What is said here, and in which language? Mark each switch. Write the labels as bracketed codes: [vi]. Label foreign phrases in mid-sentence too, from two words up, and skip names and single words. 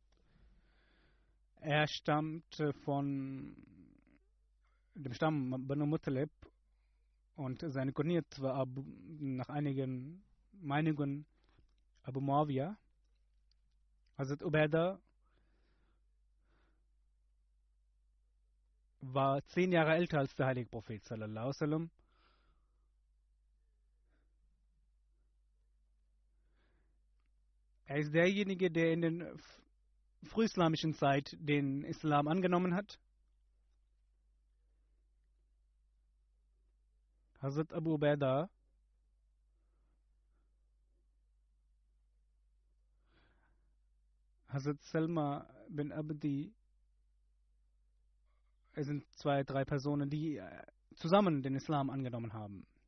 [de] Er stammte von dem Stamm Banu Muttalib und seine Kunyat war nach einigen Meinungen Abu Muawiyah. Hazrat Ubaidah war 10 Jahre älter als der heilige Prophet [ar] صلى الله عليه وسلم. [de] Er ist derjenige, der in der frühislamischen Zeit den Islam angenommen hat. Hazrat Abu Ubaidah Hazrat Salma bin Abdi, es sind 2, 3 Personen, die zusammen den Islam angenommen haben.